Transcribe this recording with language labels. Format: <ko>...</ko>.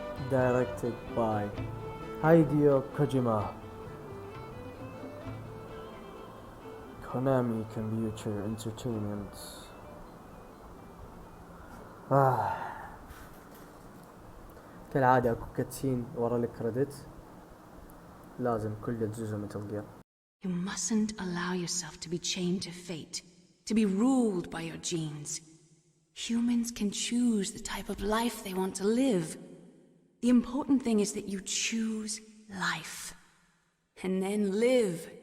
<en>directed by Hideo Kojima, Konami Computer Entertainment.</en> <ar>كالعادة اكو كاتسين ورا الكريدت، لازم كل جزء متل جير.</ar> <en>You mustn't allow yourself to be chained to fate, to be ruled by your genes. Humans can choose the type of life they want to live. The important thing is that you choose life. And then live.</en>